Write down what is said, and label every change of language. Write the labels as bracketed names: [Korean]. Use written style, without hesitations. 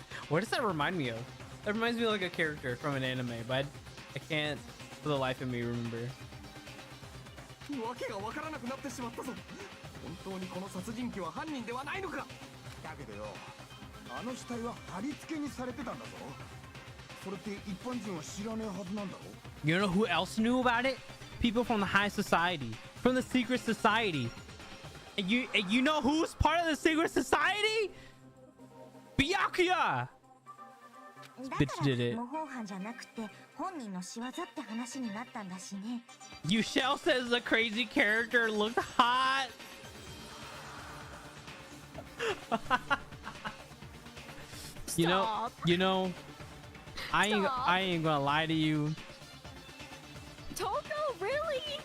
[English] What does that remind me of? That reminds me of like a character from an anime, but I can't for the life of me remember. [Japanese] わけがわからなくなってしまったぞ。本当にこの殺人鬼は犯人ではないのか。だけどよ、あの死体は貼り付けにされてたんだぞ。それって一般人は知らねえはずなんだろ。 [English] You know who else knew about it? People from the high society, from the secret society. And you know who's part of the secret society? Byakuya! This bitch did it. [Japanese] 模倣犯じゃなくて本人の仕業って話になったんだしね。 [English] Yushel says the crazy character looked hot. You know, I ain't gonna lie to you. Toko, really?